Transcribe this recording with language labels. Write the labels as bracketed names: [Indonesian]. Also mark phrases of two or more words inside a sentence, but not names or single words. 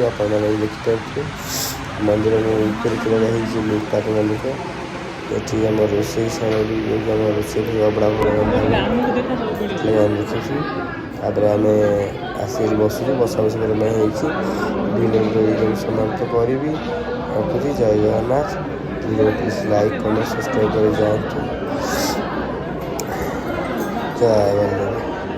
[Odia] ଆପଣମାନେ ଦେଖିପାରୁଥିବେ ମନ୍ଦିର ଭିତରେ କିଭଳି ହେଇଛି ଲୁକ୍ଟା ମନ୍ଦିର। ଏଠି ଆମ ରୋଷେଇ ସାମଗ୍ରୀ, ଯେଉଁଠି ଆମ ରୋଷେଇ ଅବଢ଼ା ଆମେ ଦେଖିଛୁ। ତାପରେ ଆମେ ଆସିକି ବସିଛୁ, ବସାବସି କରିବା ପାଇଁ ହେଇଛି। ଭିଡ଼ିଓ ସମାପ୍ତ କରିବି, ରଖୁଛି। ଜୟ ଜଗନ୍ନାଥ। [Hindi] वीडियो प्लीज लाइक कमेंट सब्सक्राइब कर जाए। जय वल्लभ।